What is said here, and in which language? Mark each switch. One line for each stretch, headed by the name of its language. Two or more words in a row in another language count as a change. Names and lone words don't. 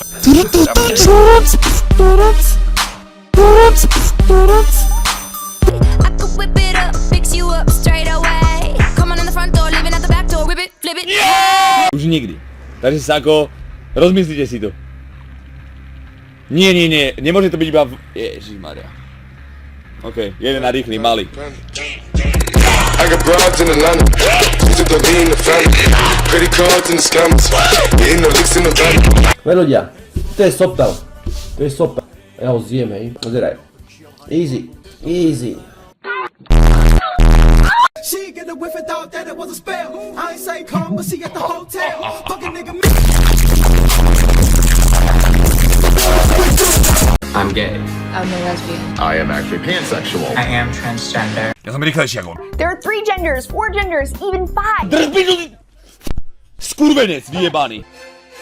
English: I could whip it up, fix you up straight away. Come on in the front door, leaving out the back door, whip it, flip it. Yeah!
Slovak: Už nikdy. Takže sa ako, rozmyslite si to. Nie, nemôže to byť iba v... Ježišmaria. OK, jeden na rýchly, malý.
English: I got broads in Atlanta. She's at the lean, the family. Credit cards in the scammers. Getting the licks in the van.
Slovak: Ľudia, to je sopel. To je sopel. Ja ho zjem, hej. Pozeraj.
English: Easy. Easy. She get a whiff and thought that it was a spell. I ain't say come, but she at the hotel. Fucking nigga. I'm gay. I'm a lesbian. I am actually pansexual. I am transgender.
Slovak: Ja som rýchlejší ako on.
English: There are 3 genders, 4 genders, even 5.
Slovak: Drž piču, ty... Skurvenec, vyjebaný.